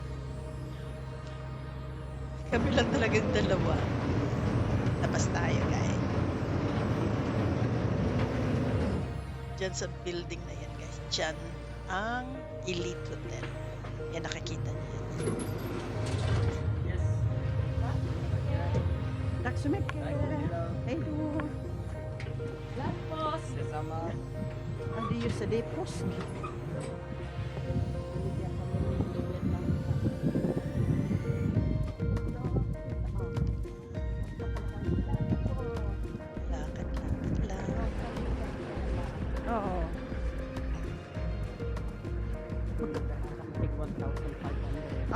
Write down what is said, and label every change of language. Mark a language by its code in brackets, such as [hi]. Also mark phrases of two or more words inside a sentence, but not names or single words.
[tl] Kami lang talagang dalawa. Labas tayo guys. Diyan sa building na yan guys. Diyan ang Elite Hotel. Yan, nakikita niyo yan. [sv] Tack så mycket. Hej då. Glad påsk! Detsamma. Ja, det är just det, det är påsk. [tl] Lakad-lakad lang. Oo. [en] Take 1,500.